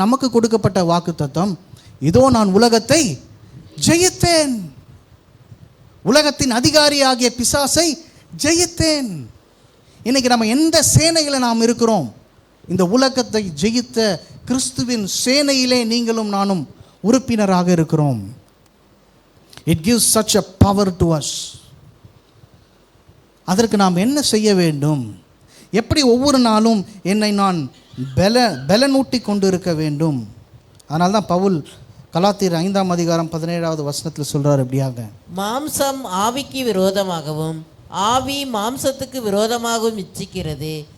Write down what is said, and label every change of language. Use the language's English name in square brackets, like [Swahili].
[Tamil] நமக்கு கொடுக்கப்பட்ட வாக்குத்தத்தம், இதோ நான் உலகத்தை ஜெயித்தேன், உலகத்தின் அதிகாரியாகிய பிசாசை ஜெயித்தேன். இன்னைக்கு நம்ம எந்த சேனையில் நாம் இருக்கிறோம்? இந்த உலகத்தை ஜெயித்த கிறிஸ்துவின் சேனையிலே நீங்களும் நானும் உறுப்பினராக இருக்கிறோம். [English] It gives such a power to us. [Tamil] அதற்கு நாம் என்ன செய்ய வேண்டும்? எப்படி ஒவ்வொரு நாளும் என்னை நான் பலனூட்டி கொண்டு இருக்க வேண்டும்? அதனால தான் பவுல் கலாத்தியர் 5ஆம் அதிகாரம் 17வது வசனத்தில் சொல்றார் எப்படியாக, மாம்சம் ஆவிக்கு விரோதமாகவும் ஆவி மாம்சத்துக்கு விரோதமாகவும் இச்சிக்கிறது.